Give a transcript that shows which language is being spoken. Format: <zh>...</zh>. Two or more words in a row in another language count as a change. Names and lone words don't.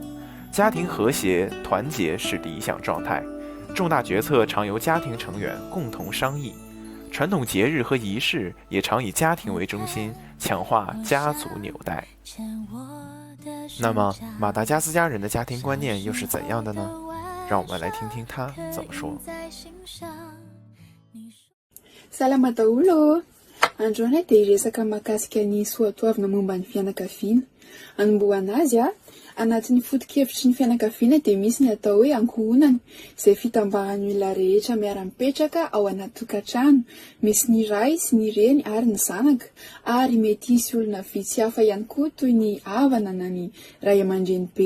<zh>家庭和谐团结是理想状态，重大决策常由家庭成员共同商议，传统节日和仪式也常以家庭为中心，强化家族纽带。那么马达加斯加人的家庭观念又是怎样的呢？让我们来听听他怎么说。</zh> <mg>Salama daholo. Androany dia hiresaka mahakasika ny soatoavina momba ny fianakaviana. Anomboana azy anatin'ny foto-kevitry ny fianakaviana dia misy ny atao hoe ankohonana, izay fitambahan'ny olona rehetra miara-mipetraka ao anaty tokantrano, misy ny ray sy ny reny ary ny zanaka, ary mety hisy olona vitsy hafa ihany koa toy ny havana na ny ray aman-dreny be.</mg>